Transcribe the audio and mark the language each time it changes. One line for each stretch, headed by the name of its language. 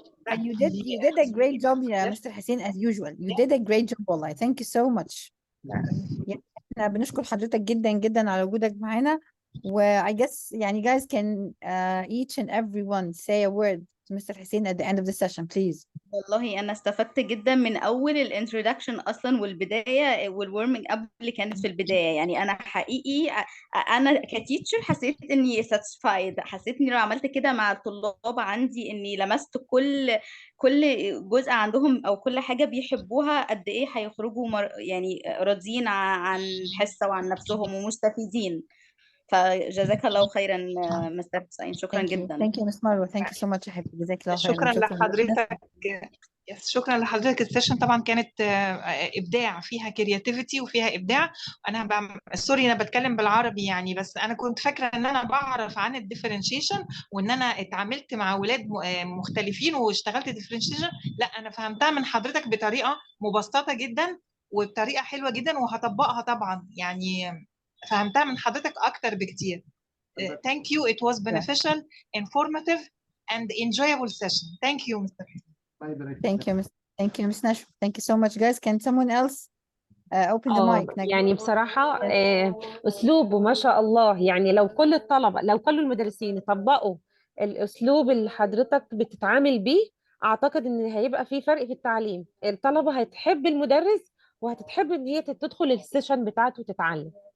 English: And you did a great job, Mr. Hussein, as usual. You did a great job والله. Thank you so much.
Arabic: يعني احنا بنشكر حضرتك جدا جدا على وجودك معانا.
English: I guess يعني guys can each and everyone say a word to Mr. Hussein at the end of the session, please.
Arabic: والله انا استفدت جدا من اول الانترودكشن اصلا، والبدايه والورمنج اب اللي كانت في البدايه. يعني انا حقيقي انا كتيتشر حسيت اني ساتسفايد، حسيت اني لو عملت كده مع الطلاب عندي اني لمست كل جزء عندهم او كل حاجه بيحبوها، قد ايه هيخرجوا يعني راضيين عن الحصه وعن نفسهم ومستفيدين. فجزاك الله خيرا مستر حسين، شكرا جدا.
English: Thank you Miss Marwa. Thank you so much
Arabic: يا حبيبي. جزاك الله خيرا. شكرا لحضرتك. شكرا لحضرتك. السيشن طبعا كانت ابداع، فيها كرياتيفيتي وفيها ابداع. انا سوري انا بتكلم بالعربي يعني، بس انا كنت فاكره ان انا بعرف عن الديفرنشيشن وان انا اتعاملت مع اولاد مختلفين واشتغلت ديفرنشيشن. لا، انا فهمتها من حضرتك بطريقه مبسطه جدا وبطريقه حلوه جدا، وهطبقها طبعا. يعني فهمتها من حضرتك اكتر بكتير.
English: Thank you. It was beneficial, informative, and enjoyable session. Thank you, Mr.
Arabic: الله يبارك فيك.
English: Thank you, Miss. Thank you, Miss Nashwa. Thank you so much, guys. Can someone else open the mic?
Arabic: نجم. يعني بصراحة أسلوبه ما شاء الله، يعني لو كل الطلبة، لو كل المدرسين يطبقوا الأسلوب اللي حضرتك بتتعامل بيه، أعتقد إن هيبقى في فرق في التعليم. الطلبة هتحب المدرس وهتتحب إن هي تدخل السيشن بتاعته وتتعلم.